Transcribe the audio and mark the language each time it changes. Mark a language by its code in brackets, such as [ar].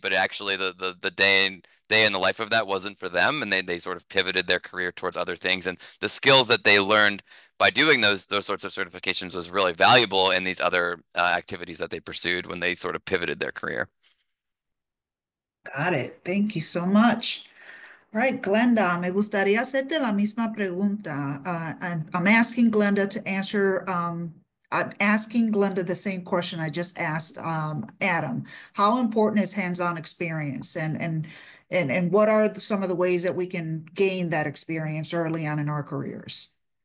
[en] But actually, the day in the life of that wasn't for them, and they sort of pivoted their career towards other things. And the skills that they learned by doing those sorts of certifications was really valuable in these other activities that they pursued when they sort of pivoted their career. Got it. Thank you so much. [es] Right, Glenda, me gustaría hacerte la misma pregunta. [en] And I'm asking Glenda to answer, I'm asking Glenda the same question I just asked Adam. How important is hands-on experience, and what are some of the ways that we can gain that experience early on in our careers?